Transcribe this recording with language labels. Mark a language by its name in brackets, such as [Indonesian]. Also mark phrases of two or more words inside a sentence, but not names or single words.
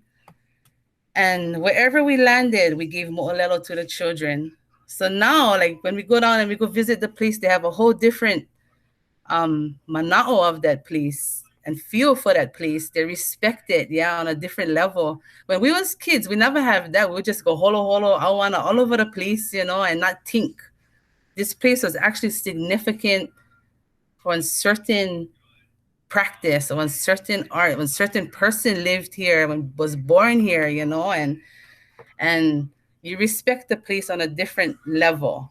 [English] And wherever we landed, we gave mo'olelo to the children. So now, like when we go down and we go visit the place, they have a whole different mana'o of that place and feel for that place. They respect it, yeah, on a different level. When we was kids, we never have that. We would just go [Hawaiian] holo holo, awana, [English] all over the place, you know, and not think. This place was actually significant for a certain practice, or a certain art, when a certain person lived here, was born here, you know, and you respect the place on a different level.